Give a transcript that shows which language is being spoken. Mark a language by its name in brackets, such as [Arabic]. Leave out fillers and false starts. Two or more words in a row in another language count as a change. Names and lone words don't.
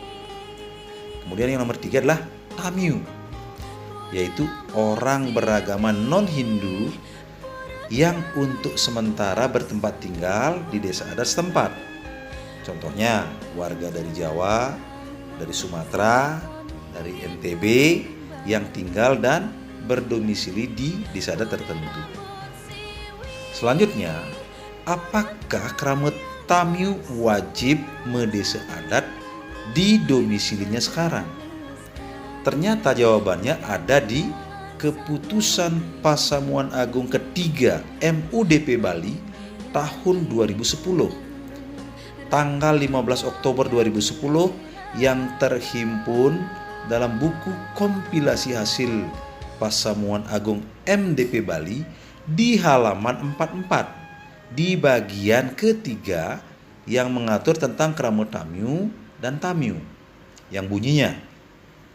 [Indonesian] Kemudian yang nomor 3 adalah Tamiu, yaitu orang beragama non-Hindu yang untuk sementara bertempat tinggal di desa adat setempat. Contohnya warga dari Jawa, dari Sumatera, dari NTB yang tinggal dan berdomisili di desa adat tertentu. Selanjutnya, apakah kerama Tamiu wajib mendesa adat di domisilinya sekarang? Ternyata jawabannya ada di Keputusan Pasamuan Agung ketiga MUDP Bali tahun 2010 tanggal 15 Oktober 2010 yang terhimpun dalam buku kompilasi hasil Pasamuan Agung MDP Bali di halaman 44 di bagian ketiga yang mengatur tentang kerama Tamiu dan Tamiu, yang bunyinya: 1.